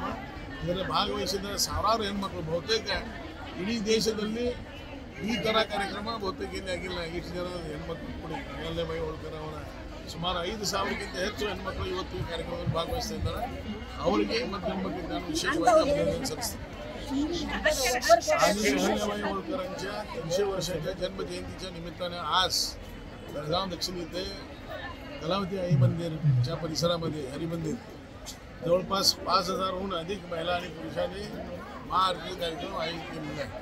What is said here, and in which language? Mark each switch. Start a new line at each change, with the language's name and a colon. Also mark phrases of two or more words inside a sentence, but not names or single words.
Kannada: ಇದರಲ್ಲಿ ಭಾಗವಹಿಸಿದ ಸಾವಿರಾರು ಹೆಣ್ಮಕ್ಳು, ಬಹುತೇಕ ಇಡೀ ದೇಶದಲ್ಲಿ ಈ ಥರ ಕಾರ್ಯಕ್ರಮ ಬಹುತೇಕ ಇಲ್ಲಿ ಆಗಿಲ್ಲ. ಇಷ್ಟು ಜನ ಹೆಣ್ಮಕ್ಳು ಕೂಡಿ ಅಹಲ್ಯಾಬಾಯಿ ಹೋಳ್ಕರ್ ಅವರ ಸುಮಾರು 5,000ಕ್ಕಿಂತ ಹೆಚ್ಚು ಹೆಣ್ಮಕ್ಳು ಇವತ್ತು ಈ ಕಾರ್ಯಕ್ರಮದಲ್ಲಿ ಭಾಗವಹಿಸ್ತಾ ಇದ್ದಾರೆ. ಅವರಿಗೆ ಮತ್ತು ಹೆಣ್ಮಕ್ಳಿಗೆ ನಾನು विशेषವಾಗಿ अभिनंदन सಲ್ಲಿಸ್ತೀನಿ.
Marathi: राणी अहल्याबाई होळकरांच्या 300 वर्षाच्या जन्मजयंतीच्या निमित्ताने आज बेळगाव दक्षिण येथे कलावती आई मंदिरच्या परिसरामध्ये हरिमंदिर जवळपास 5,000हून अधिक महिला आणि पुरुषांनी महाआरती कार्यक्रम आयोजित केलेला आहे.